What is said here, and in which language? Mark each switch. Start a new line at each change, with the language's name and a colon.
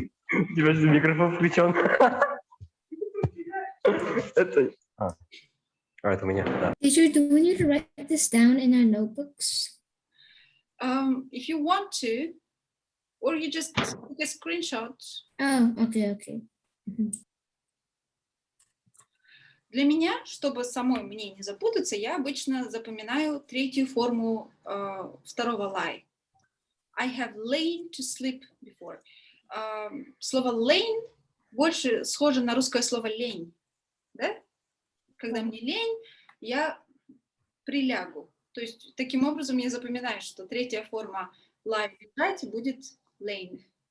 Russian: У тебя же микрофон включен. Это... это у меня, да.
English: Teacher, do we need to write this down in our notebooks? If you want to, or you just take a screenshot. Oh, okay, okay.
Russian: Для меня, чтобы самой мне не запутаться, я обычно запоминаю третью форму второго lie.
English: I have lain to sleep before.
Russian: Слово lain больше схоже на русское слово лень. Да? Когда мне лень, я прилягу. То есть таким образом я запоминаю, что третья форма lie лежать будет lain.